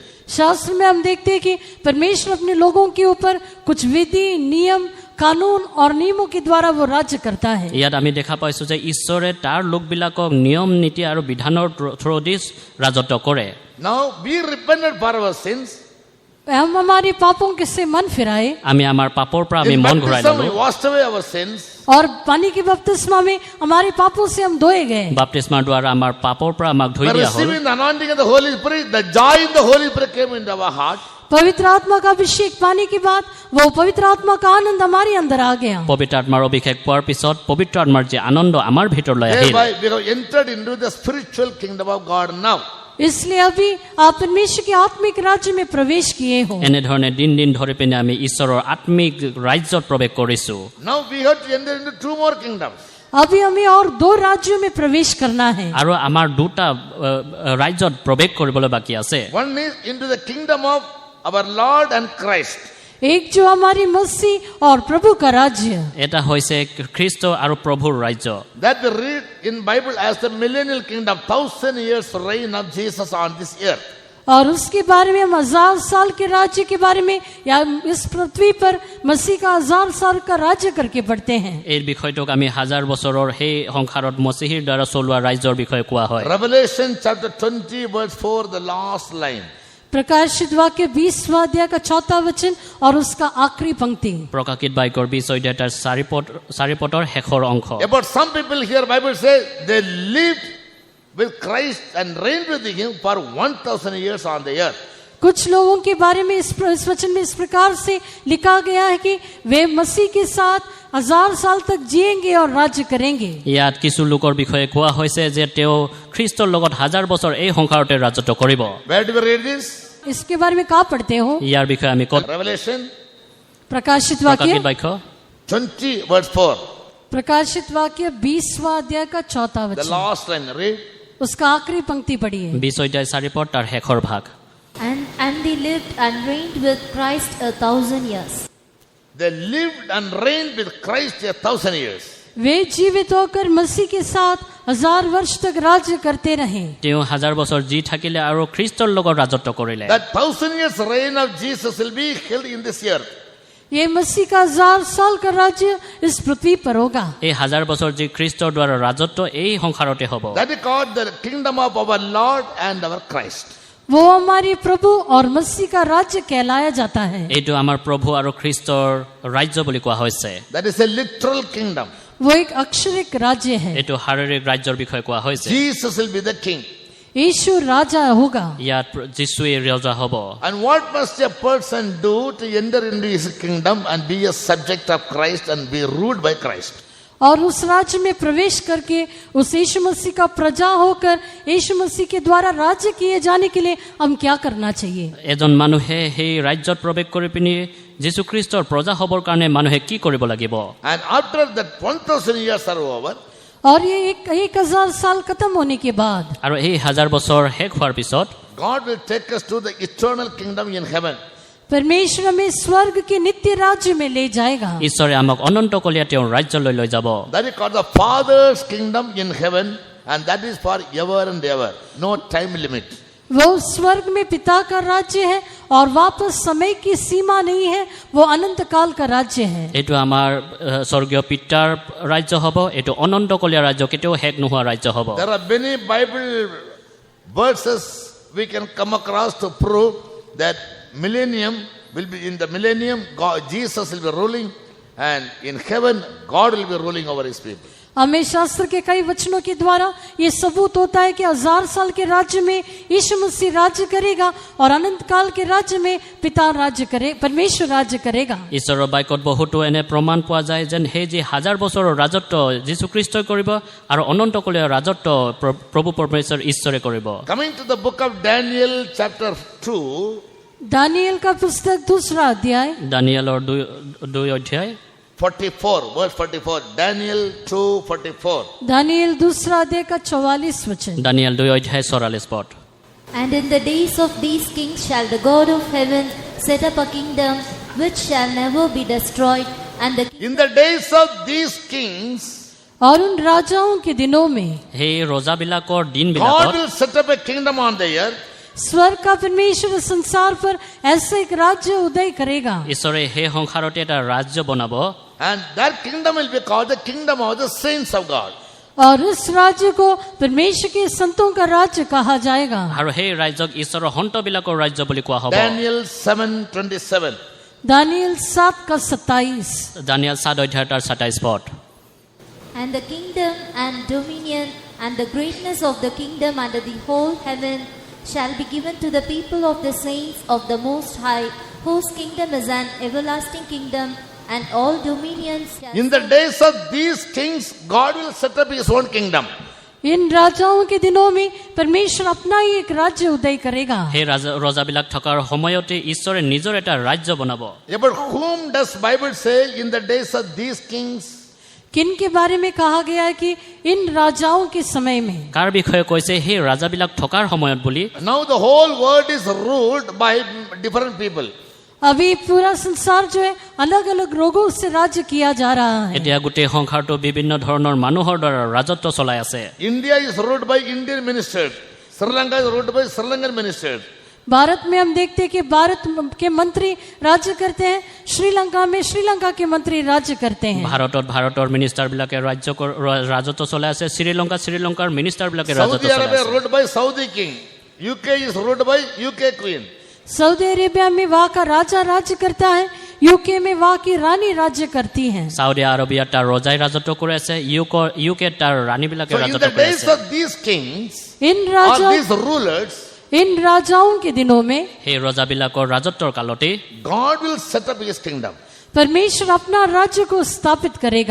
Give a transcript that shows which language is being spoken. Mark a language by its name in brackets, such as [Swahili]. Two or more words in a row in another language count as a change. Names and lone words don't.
[Hindi] शास्त्र में हम देखते हैं कि परमेश्वर अपने लोगों के ऊपर कुछ विधि, नियम, कानून और नियमों के द्वारा वो राज्य करता है। [Assamese] ইয়াত আমি দেখা পাইছো যে ঈশ্বৰে তাৰ লোকবিলাকক নিয়ম নীতি আৰু বিধানৰ থ্ৰুদি ৰাজত্ব কৰে। [English] Now we repented for our sins. [Hindi] हम हमारे पापों के से मन फिराए, [Assamese] আমি আমাৰ পাপৰ পৰা আমি [English] In [Assamese] মন ঘূৰাই [English] baptism, we [Assamese] ললো। [English] washed away our sins. [Hindi] और पानी के बपतिस्मा में हमारे पापों से हम धोए गए। [Assamese] বাপ্তিস্মাৰ দ্বাৰা আমাৰ পাপৰ পৰা আমাক ধুই [English] By [Assamese] দিয়া হ'ল। [English] receiving the anointing of the Holy Spirit, the joy in the Holy Spirit came into our heart. [Hindi] पवित्र आत्मा का अभिषेक पाने के बाद वो पवित्र आत्मा का आनंद हमारे अंदर आ गया। [Assamese] পবিত্ৰ আত্মাৰ অভিষেক পোৱাৰ পিছত পবিত্ৰ আত্মাৰ যে আনন্দ আমাৰ ভিতৰলৈ আহিল। [English] Thereby we have entered into the spiritual kingdom of God now. [Hindi] इसलिए अभी आप परमेश्वर के आत्मिक राज्य में प्रवेश किए हो। [Assamese] এনেধৰণে দিন ধৰি পিনে আমি ঈশ্বৰৰ আত্মিক ৰাজ্যত প্ৰৱেশ কৰিছো। [English] Now we have to enter into 2 more kingdoms. [Hindi] अभी हमें और 2 राज्यों में प्रवेश करना है। [Assamese] আৰু আমাৰ দুটা ৰাজ্যত প্ৰৱেশ কৰিবলৈ বাকী আছে। [English] One is into the kingdom of our Lord and Christ. [Hindi] एक जो हमारी मसीह और प्रभु का राज्य, [Assamese] এটা হৈছে খ্ৰীষ্ট আৰু প্ৰভুৰ ৰাজ্য। [English] That we read in Bible as the millennial kingdom, 1000 years reign of Jesus on this earth. [Hindi] और उसके बारे में हम 1000 साल के राज्य के बारे में या इस पृथ्वी पर मसीह का 1000 साल का राज्य करके पढ़ते हैं। [Assamese] এই বিষয়টোক আমি 1000 বছৰৰ সেই সংসাৰত মसीহৰ দ্বাৰা চলোৱা ৰাজ্যৰ বিষয়ে কোৱা হয়। [English] Revelation chapter 20 verse 4, the last line. [Hindi] प्रकाशित वाक्य 20वां अध्याय का 4था वचन और उसका आखिरी पंक्ति। [Assamese] প্ৰকাশিত বাক্যৰ 20 অধ্যায় তাৰ 4 পদৰ শেষৰ অংশ। [English] About some people here, Bible says they lived with Christ and reigned with him for 1000 years on the earth. [Hindi] कुछ लोगों के बारे में इस वचन में इस प्रकार से लिखा गया है कि वे मसीह के साथ 1000 साल तक जिएंगे और राज्य करेंगे। [Assamese] ইয়াত কিছু লোকৰ বিষয়ে কোৱা হৈছে যে তেওঁ খ্ৰীষ্টৰ লগত 1000 বছৰ এই সংসাৰতে ৰাজত্ব কৰিব। [English] Where do we read this? [Hindi] इसके बारे में कहाँ पढ़ते हो? [Assamese] ইয়াৰ বিষয়ে আমি ক'ত [English] Revelation [Hindi] प्रकाशित [Assamese] প্ৰকাশিত [Hindi] वाक्य [Assamese] বাক্য [English] 20 verse 4. [Hindi] प्रकाशित वाक्य 20वां अध्याय का 4था [English] The [Hindi] वचन, [English] last line, read. [Hindi] उसका आखिरी पंक्ति पढ़िए। [Assamese] 20 অধ্যায় 4 পদ তাৰ শেষৰ ভাগ। [English] And they lived and reigned with Christ 1,000 years. They lived and reigned with Christ 1,000 years. [Hindi] वे जीवित होकर मसीह के साथ 1000 वर्ष तक राज्य करते रहे। [Assamese] তেওঁ 1000 বছৰ জি থাকিলে আৰু খ্ৰীষ্টৰ লগত ৰাজত্ব কৰিলে। [English] That 1,000 years reign of Jesus will be held in this earth. [Hindi] ये मसीह का 1000 साल का राज्य इस पृथ्वी पर होगा। [Assamese] এই 1000 বছৰ যি খ্ৰীষ্টৰ দ্বাৰা ৰাজত্ব এই সংসাৰতে হ'ব। [English] That is called the kingdom of our Lord and our Christ. [Hindi] वो हमारे प्रभु और मसीह का राज्य कहलाया जाता है। [Assamese] এইটো আমাৰ প্ৰভু আৰু খ্ৰীষ্টৰ ৰাজ্য বুলি কোৱা হৈছে। [English] That is a literal kingdom. [Hindi] वो एक अक्षरिक राज्य है। [Assamese] এইটো শাৰীৰিক ৰাজ্যৰ বিষয়ে কোৱা হৈছে। [English] Jesus will be the king. [Hindi] यीशु राजा होगा। [Assamese] ইয়াত যিশুৱে ৰজা হ'ব। [English] And what must a person do to enter into his kingdom and be a subject of Christ and be ruled by Christ? [Hindi] और उस राज्य में प्रवेश करके उस यीशु मसीह का प्रजा होकर यीशु मसीह के द्वारा राज्य किए जाने के लिए हम क्या करना चाहिए? [Assamese] এজন মানুহে সেই ৰাজ্যত প্ৰৱেশ কৰি পিনি যীশু খ্ৰীষ্টৰ প্ৰজা হ'বৰ কাৰণে মানুহে কি কৰিব লাগিব? [English] And after that 1,000 years are over, [Hindi] और ये 1000 साल खत्म होने के बाद [Assamese] আৰু এই 1000 বছৰ শেষ হোৱাৰ পিছত [English] God will take us to the eternal kingdom in heaven. [Hindi] परमेश्वर हमें स्वर्ग के नित्य राज्य में ले जाएगा। [Assamese] ঈশ্বৰে আমাক অনন্তকলীয়া তেওঁৰ ৰাজ্যলৈ লৈ যাব। [English] That is called the Father's kingdom in heaven, and that is for ever and ever. No time limit. [Hindi] वो स्वर्ग में पिता का राज्य है और वापस समय की सीमा नहीं है, वो अनंत काल का राज्य है। [Assamese] এইটো আমাৰ স্বৰ্গীয় পিতাৰ ৰাজ্য হ'ব। এইটো অনন্তকলীয়া ৰাজ্য, কেতিয়াও শেষ নোহোৱা ৰাজ্য হ'ব। [English] There are many Bible verses we can come across to prove that millennium will be in the millennium, God, Jesus will be ruling, and in heaven God will be ruling over his people. [Hindi] हमें शास्त्र के कई वचनों के द्वारा ये सबूत होता है कि 1000 साल के राज्य में यीशु मसीह राज्य करेगा और अनंत काल के राज्य में पिता राज्य करे, परमेश्वर राज्य करेगा। [Assamese] ঈশ্বৰৰ বাক্যত বহুতো এনে প্ৰমাণ পোৱা যায় যেন সেই যি 1000 বছৰৰ ৰাজত্ব যীশু খ্ৰীষ্টই কৰিব আৰু অনন্তকলীয়া ৰাজত্ব প্ৰভু পৰমেশ্বৰ ঈশ্বৰে কৰিব। [English] Coming to the book of Daniel chapter 2, [Hindi] दानियल का पुस्तक 2रा अध्याय [Assamese] দানিয়েলৰ 2 অধ্যায় [English] 44, verse 44. Daniel 2:44. [Hindi] दानियल 2रा अध्याय का 44 वचन। [Assamese] দানিয়েল 2 অধ্যায় 44 পদ। [English] And in the days of these kings shall the God of heaven set up a kingdom which shall never be destroyed, and the In the days of these kings, [Hindi] और उन राजाओं के दिनों में [Assamese] সেই ৰজাবিলাকৰ [English] God [Assamese] দিনবিলাকত [English] will set up a kingdom on the earth. [Hindi] स्वर्ग का परमेश्वर संसार पर ऐसा एक राज्य उदय करेगा [Assamese] ঈশ্বৰে সেই সংসাৰতে এটা ৰাজ্য বনাব। [English] And that kingdom will be called the kingdom of the saints of God. [Hindi] और इस राज्य को परमेश्वर के संतों का राज्य कहा जाएगा। [Assamese] আৰু সেই ৰাজ্যক ঈশ্বৰৰ সন্তবিলাকৰ ৰাজ্য বুলি কোৱা হ'ব। [English] Daniel 7:27. [Hindi] दानियल 7 का 27। [Assamese] দানিয়েল 7 অধ্যায় 27 পদ। [English] And the kingdom and dominion and the greatness of the kingdom under the whole heaven shall be given to the people of the saints of the Most High, whose kingdom is an everlasting kingdom, and all dominions shall... In the days of these kings, God will set up his own kingdom. [Hindi] इन राजाओं के दिनों में परमेश्वर अपना ही एक राज्य उदय करेगा। [Assamese] সেই ৰজাবিলাক থকাৰ সময়তে ঈশ্বৰে নিজৰ এটা ৰাজ্য বনাব। [English] About whom does Bible say in the days of these kings? [Hindi] किन के बारे में कहा गया है कि इन राजाओं के समय में? [Assamese] কাৰ বিষয়ে কৈছে সেই ৰাজাবিলাক থকাৰ সময়ত বুলি? [English] Now the whole world is ruled by different people. [Hindi] अभी पूरा संसार जो है अलग अलग रोगों से राज्य किया जा रहा है। [Assamese] এতিয়া গোটেই সংসাৰটো বিভিন্ন ধৰণৰ মানুহৰ দ্বাৰা ৰাজত্ব চলাই আছে। [English] India is ruled by Indian ministers. Sri Lanka is ruled by Sri Lankan ministers. [Hindi] भारत में हम देखते हैं कि भारत के मंत्री राज्य करते हैं, श्रीलंका में श्रीलंका के मंत्री राज्य करते हैं। [Assamese] ভাৰতত ভাৰতৰ মিনিষ্টাৰবিলাকে ৰাজত্ব চলাই আছে। শ্ৰীলংকাৰ মিনিষ্টাৰবিলাকে ৰাজত্ব [English] Saudi [Assamese] চলাই [English] Arabia [Assamese] আছে। [English] ruled by Saudi king. UK is ruled by UK queen. [Hindi] सऊदी अरेबिया में वहाँ का राजा राज्य करता है, यूके में वहाँ की रानी राज्य करती हैं। [Assamese] সাউদি আৰবিয়াত তাৰ ৰজাই ৰাজত্ব কৰি আছে, ইউকে তাৰ ৰাণীবিলাকে [English] So in [Assamese] ৰাজত্ব [English] the [Assamese] কৰি [English] days [Assamese] আছে। [English] of these kings [Hindi] इन [English] or these rulers, [Hindi] राजाओं के दिनों में [Assamese] সেই ৰজাবিলাকৰ ৰাজত্বৰ কালতে [English] God will set up his kingdom. [Hindi] परमेश्वर अपना राज्य को स्थापित करेगा।